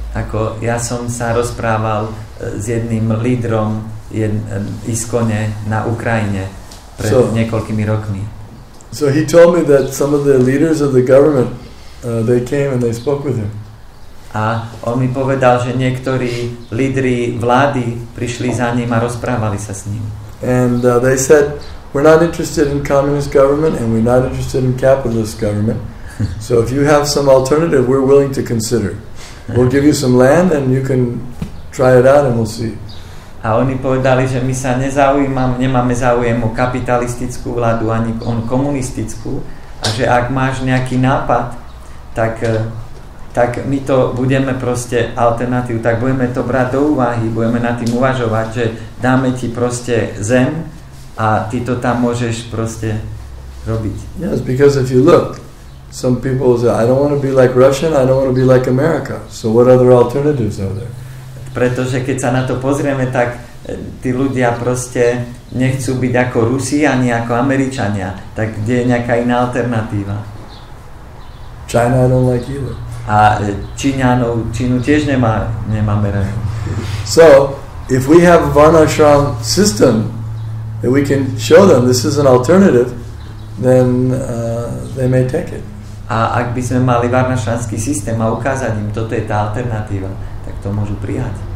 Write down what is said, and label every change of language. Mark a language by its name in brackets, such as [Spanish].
[Slovak] Ako ja som sa rozprával s jedným lídrom ISKCONe na Ukrajine pred niekoľkými rokmi. [English] So he told me that some of the leaders of the government, they came and they spoke with him. [Slovak] A on mi povedal, že niektorí lídri vlády prišli za ním a rozprávali sa s ním. [English] And they said, we're not interested in communist government and we're not interested in capitalist government. So if you have some alternative, we're willing to consider. We'll give you some land and you can try it out and we'll see. [Slovak] A oni povedali, že my sa nemáme záujem o kapitalistickú vládu ani o komunistickú a že ak máš nejaký nápad, tak my to budeme proste alternatívu, tak budeme to brať do úvahy, budeme nad tým uvažovať, že dáme ti proste zem a ty to tam môžeš proste robiť. [English] Yes, because if you look, some people say, I don't want to be like Russia, I don't want to be like America. So what other alternatives are there? [Slovak] Pretože keď sa na to pozrieme, tak tí ľudia proste nechcú byť ako Rusi ani ako Američania. Tak kde je nejaká iná alternatíva? [English] China I don't like either. [Slovak] A Čínu tiež nemáme rád. [English] So, if we have a varnashram system that we can show them this is an alternative, then they may take it. [Slovak] A ak by sme mali varnašranský systém a ukázať im, toto je tá alternatíva, tak to môžu prijať.